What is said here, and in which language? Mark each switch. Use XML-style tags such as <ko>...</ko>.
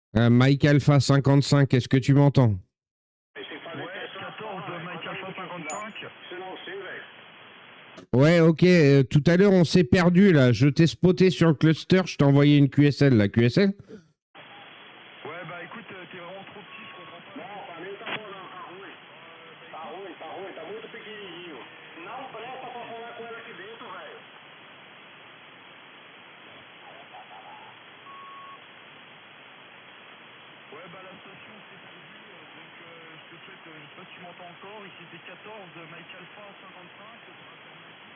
<fr>Mike Alpha 55, est-ce que tu m'entends? Ouais, 14 Mike Alpha 55. Ouais, ok. Tout à l'heure, on s'est perdu là. Je t'ai spoté sur le cluster. Je t'ai envoyé une QSL. La QSL? Ouais, bah écoute, t'es vraiment trop petit, je comprends pas.</fr> <pt>Non, pra mim tá bom, não, tá ruim. Tá ruim, tá muito pequenininho. Não presta pra falar com ele aqui dentro, velho.</pt> <fr>Ouais, bah la station s'est perdue, donc je te souhaite, je sais pas si tu m'entends encore, ici c'est 14, Mike Alpha 55, de la Meuse.</fr>